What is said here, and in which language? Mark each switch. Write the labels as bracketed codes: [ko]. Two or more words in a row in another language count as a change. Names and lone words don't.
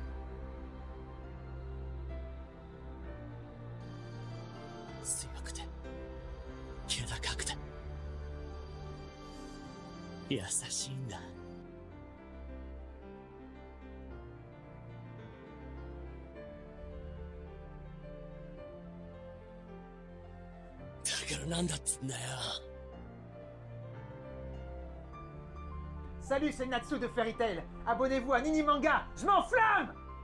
[ja] 強くて気高くて優しいんだ。だからなんだっつんだよ。 [fr] Salut, c'est Natsu de Fairy Tail. Abonnez-vous à Nini Manga, je m'enflamme!